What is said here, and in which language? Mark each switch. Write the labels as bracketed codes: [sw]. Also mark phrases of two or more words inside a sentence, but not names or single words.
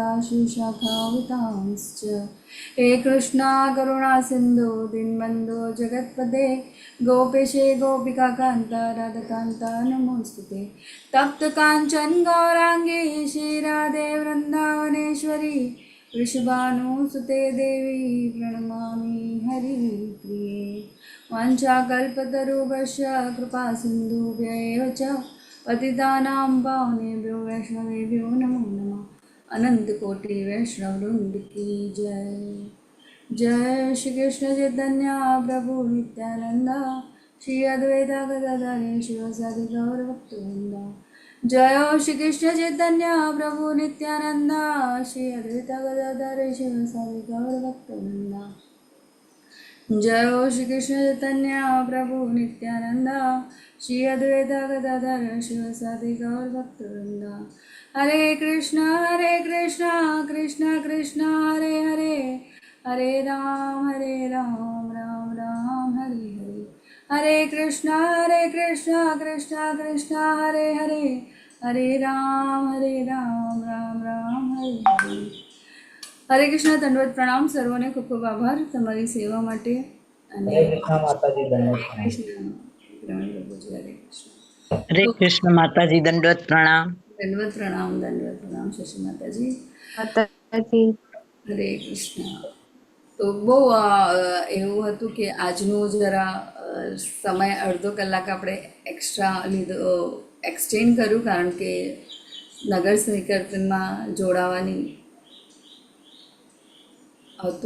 [sa] श्रीशाखावितांश्च हे कृष्णा करुणा सिन्धु दीनबन्धो जगत्पते गोपेशे गोपिकान्ता राधकान्ता नमोऽस्तुते तप्तकाञ्चन गौराङ्गी श्रीराधे वृन्दावनेश्वरी वृषभानुसुते देवी प्रणमामि हरिप्रिये वाञ्छाकल्पतरुभ्यश्च कृपासिन्धुभ्यैव च पतितानां पावनेभ्यो वैष्णवेभ्यो नमो नमः। [hi] अनंतकोटि वैष्णववृंद की जय। [sa] जय श्री कृष्ण चैतन्य प्रभु नित्यानंद श्री अद्वैत गदाधर शिवसादि गौर भक्तवृंद। जय श्री कृष्ण चैतन्य प्रभु नित्यानंद श्री अद्वैत गदाधर शिवसादि गौर भक्तवृंद। जय श्री कृष्ण चैतन्य प्रभु नित्यानंद श्री अद्वैत गदाधर शिवसादि गौर भक्तवृंद। हरे कृष्ण कृष्ण कृष्ण हरे हरे, हरे राम राम राम हरे हरे। हरे कृष्ण कृष्ण कृष्ण हरे हरे, हरे राम राम राम हरे हरे। [gu] હરે કૃષ્ણ. દંડવત પ્રણામ સર્વોને. ખૂબ ખૂબ આભાર તમારી સેવા માટે. અને હરે કૃષ્ણ માતાજી, દંડવત હરે પ્રણામ. કૃષ્ણ. પ્રભુજી, હરે કૃષ્ણ. હરે કૃષ્ણ માતાજી, દંડવત પ્રણામ. દંડવત પ્રણામ શશી માતાજી. માતાજી. હરે કૃષ્ણ. તો બહુ એવું હતું કે આજનું જરા સમય અડધો કલાક આપણે એક્સ્ટ્રા લીધો, એક્સટેન્ડ કર્યું, કારણ કે નગર સંકીર્તનમાં જોડાવાની હતું.